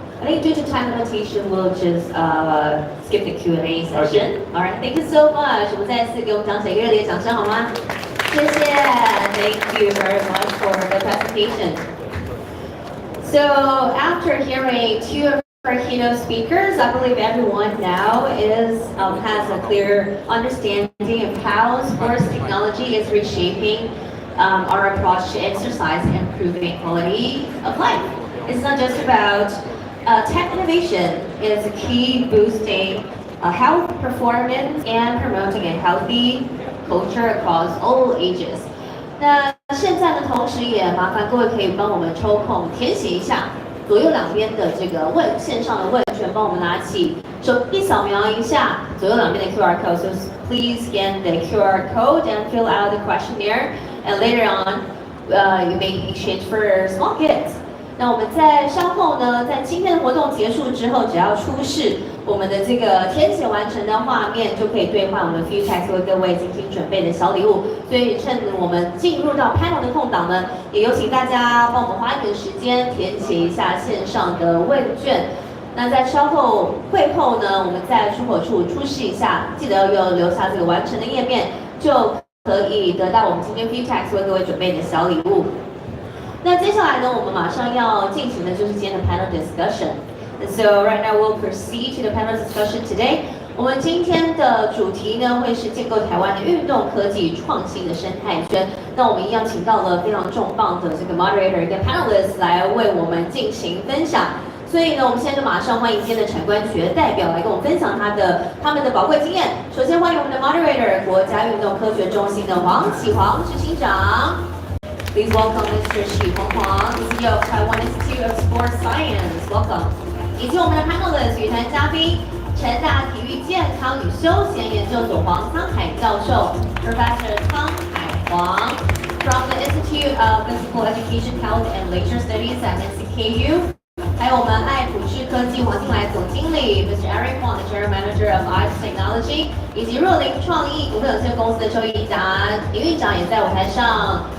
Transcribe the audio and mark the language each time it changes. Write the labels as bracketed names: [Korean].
[English] I think due to time limitation, we'll just skip the Q&A session. Okay. All right, thank you so much. [Chinese] 我们再次给我们掌声，热烈掌声好吗？谢谢 [English] Thank you very much for the presentation. So after hearing two of our keynote speakers, I believe everyone now has a clear understanding of how sports technology is reshaping our approach to exercise and improving quality of life. It's not just about tech innovation. It's a key boosting health performance and promoting a healthy culture across all ages. [Chinese] 那现在呢，同时也麻烦各位可以帮我们抽空填写一下左右两边的这个线上的问卷，帮我们拿起手机扫描一下左右两边的 QR code. [English] So please scan the QR code and fill out the questionnaire. And later on, you may exchange for small gifts. [Chinese] 那我们在稍后呢，在今天的活动结束之后，只要出示我们的这个填写完成的画面，就可以兑换我们 FutureTech 为各位精心准备的小礼物。所以趁我们进入到 panel 的空档呢，也有请大家帮我们花一点时间填写一下线上的问卷。那在稍后会后呢，我们在出口处出示一下，记得要留下这个完成的页面，就可以得到我们今天 FutureTech 为各位准备的小礼物。那接下来呢，我们马上要进行的就是今天的 panel discussion. [English] So right now we'll proceed to the panel discussion today. [Chinese] 我们今天的主题呢会是建构台湾的运动科技创新的生态圈。那我们一样请到了非常重磅的这个 moderator 跟 panelists 来为我们进行分享。所以呢，我们现在就马上欢迎今天的产官学代表来跟我们分享他们的宝贵经验。首先欢迎我们的 moderator 国家运动科学中心的黄启煌执行长。 [English] Please welcome Mr. Xu Huang, CEO of Taiwan Institute of Sports Science. Welcome. [Chinese] 以及我们的 panelists 语坛嘉宾，成大体育健康与休闲研究所黄沧海教授 ， [English] Professor 沧海黄 from the Institute of Physical Education, Health and Leisure Studies at NCKU. [Chinese] 还有我们爱普智科技黄金来总经理 [English] Mr. Eric Huang, the General Manager of ICE Technology， [Chinese] 以及若林创意股份有限公司的邱义达营运长也在舞台上。